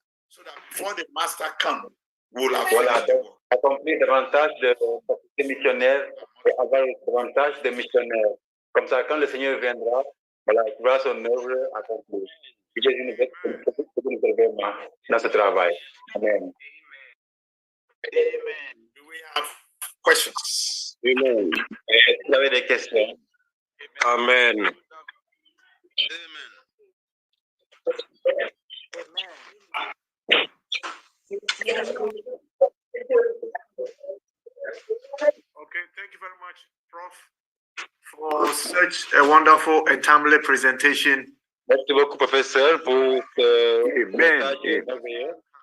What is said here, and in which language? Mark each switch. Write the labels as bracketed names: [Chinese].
[English] So that before the master comes, we'll have [French] voilà, donc, accomplir davantage de missionnaires et avoir davantage de missionnaires. Comme ça, quand le Seigneur viendra, voilà, il verra son œuvre accomplie. Jésus nous aide vraiment dans ce travail. Amen. [English] Amen. Do we have questions? Amen. [French] Est-ce que vous avez des questions? Amen. Amen. [English] Okay, thank you very much, Prof, for such a wonderful and timely presentation. [French] Merci beaucoup, professeur, pour ce message merveilleux.